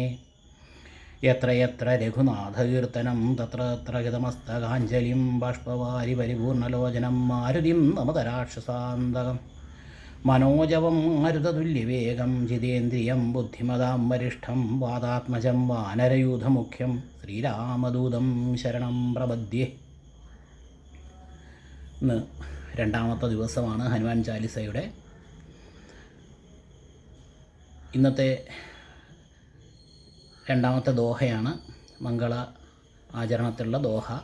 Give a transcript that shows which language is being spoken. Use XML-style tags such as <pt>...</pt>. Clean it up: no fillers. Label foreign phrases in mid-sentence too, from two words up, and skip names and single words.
<sa>यत्र यत्र रघुनाथकीर्तनं तत्र तत्र गतमस्तकाञ्जलिं बाष्पवारि परिपूर्णलोचनं मारुतिं नमत राक्षसान्तकं। मनोजवं मारुततुल्यवेगं जितेन्द्रियं बुद्धिमतां वरिष्ठं वातात्मजं वानरयूथमुख्यं ശ്രീരാമദൂതം ശരണം പ്രപദ്യേ.</sa> <ml>ഇന്ന് രണ്ടാമത്തെ ദിവസമാണ് ഹനുമാൻ ചാലിസയുടെ. ഇന്നത്തെ രണ്ടാമത്തെ ദോഹയാണ്, മംഗള ആചരണത്തിലുള്ള ദോഹ.</ml>